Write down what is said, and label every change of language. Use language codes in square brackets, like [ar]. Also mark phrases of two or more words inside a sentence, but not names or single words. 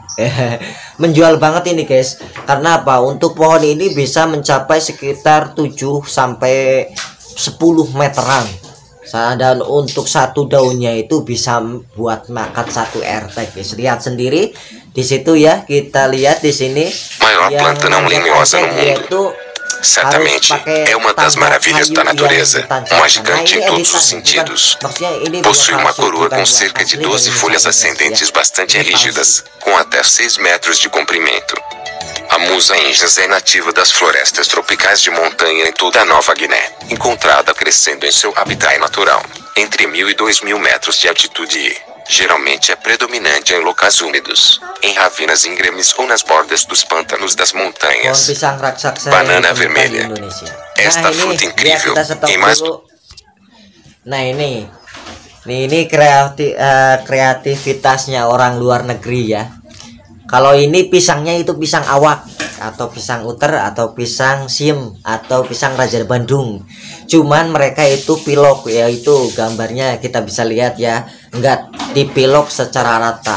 [id] Menjual banget ini guys. Karena apa? Untuk pohon ini bisa mencapai sekitar 7 sampai 10 meteran. Dan untuk satu daunnya itu bisa buat makan satu RT guys. Lihat sendiri di situ ya. Kita lihat di sini. [pt] Maior planta não lenhosa no mundo. Certamente é uma das maravilhas da natureza, uma gigante em todos os sentidos. Possui uma coroa com cerca de 12 folhas ascendentes bastante rígidas, com até 6 metros de comprimento. A musainges é nativa das florestas tropicais de montanha em toda a Nova Guiné, encontrada crescendo em seu habitat natural, entre 1.000 e 2.000 metros de altitude e, geralmente, é predominante em locais úmidos, em ravinas íngremes ou nas bordas dos pântanos das montanhas. Banana vermelha. Esta fruta incrível e mais... [id] Nah, ini kreativitasnya orang luar negeri ya. Kalau ini pisangnya itu pisang awak atau pisang uter atau pisang siem atau pisang Raja Bandung. Cuman mereka itu pilok, yaitu gambarnya kita bisa lihat ya, enggak dipilok secara rata.